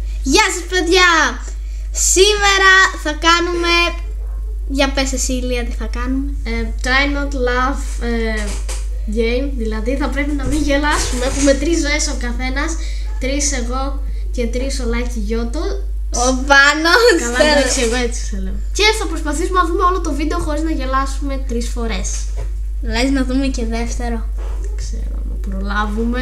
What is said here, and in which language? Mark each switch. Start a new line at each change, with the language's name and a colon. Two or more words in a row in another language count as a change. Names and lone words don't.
Greek: Γεια σας παιδιά! Σήμερα θα κάνουμε... Για πες εσύ Ηλία τι θα κάνουμε.
English: Try not laugh game.
Greek: Δηλαδή θα πρέπει να μην γελάσουμε. Έχουμε 3 ζωές ο καθένας. 3 εγώ και 3 ο Λάκη Γιώτο. Ο Πάνος. Καλά, εντάξει, εγώ έτσι σε λέω. Και θα προσπαθήσουμε να δούμε όλο το βίντεο χωρίς να γελάσουμε 3 φορές. Λες να δούμε και δεύτερο. Δεν ξέρω αν προλάβουμε.